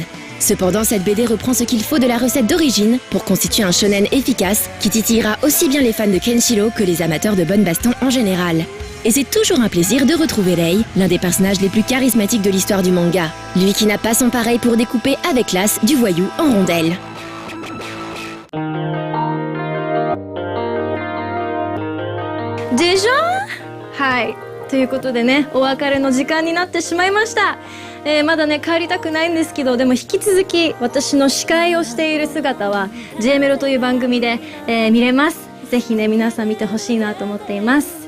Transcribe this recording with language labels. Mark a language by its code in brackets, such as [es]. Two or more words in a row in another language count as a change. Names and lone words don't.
[fr] Cependant, cette BD reprend ce qu'il faut de la recette d'origine pour constituer un shonen efficace qui titillera aussi bien les fans de Kenshiro que les amateurs de bonnes bastons en général. Et c'est toujours un plaisir de retrouver Rei, l'un des personnages les plus charismatiques de l'histoire du manga. Lui qui n'a pas son pareil pour découper avec classe du voyou en rondelles. Déjà? [ja] はい。ということでね、お別れの時間になってしまいました。まだね、帰りたくないんですけど、でも引き続き私の司会をしている姿は J メロという番組で、見れます。ぜひね、皆さん見てほしいなと思っています。